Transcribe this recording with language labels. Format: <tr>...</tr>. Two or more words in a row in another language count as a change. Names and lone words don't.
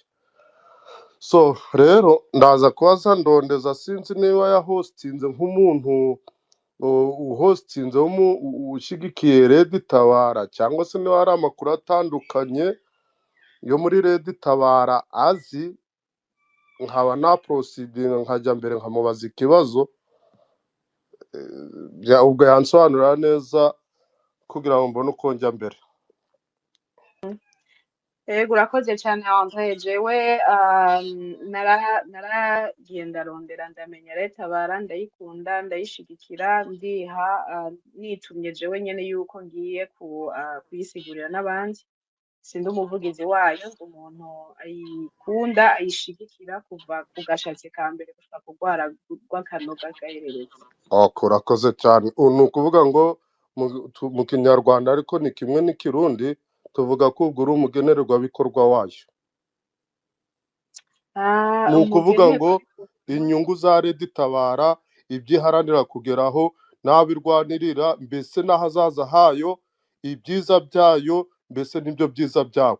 <rw>So rero ndaza kubaza Ndondeza, sinzi niba yahostinze nk'umuntu uhostinze ushyigikiye Red Tabara, cyangwa se niba hari amakuru atandukanye yo muri Red Tabara azi, nkaba na proceeding nkajya mbere nkamubaza ikibazo ubwo yansobanurira neza kugira ngo mbone uko njya mbere. Yego urakoze cyane Andre.</rw> <rn>Jewe naragiye ndarondera ndamenya Red Tabara, ndayikunda ndayishigikira, ndiha nitumye jewe nyene yuko ngiye kuyisigurira n'abandi. Sindi umuvugizi wayo, ndi umuntu ayikunda ayishigikira kuva ku gashatsi ka mbere gushika ku rwara rw'akanoga gahererezi.</rn> <rw>Urakoze cyane. Ni ukuvuga ngo mu kinyarwanda ariko ni kimwe n'ikirundi tuvuga ko ubwo uri umugenerwabikorwa wayo. Ni ukuvuga ngo inyungu za Red Tabara, ibyo iharanira kugeraho, n'abirwanirira, mbese n'ahazaza hayo, ibyiza byayo, mbese n'ibyo byiza byawe.</rw>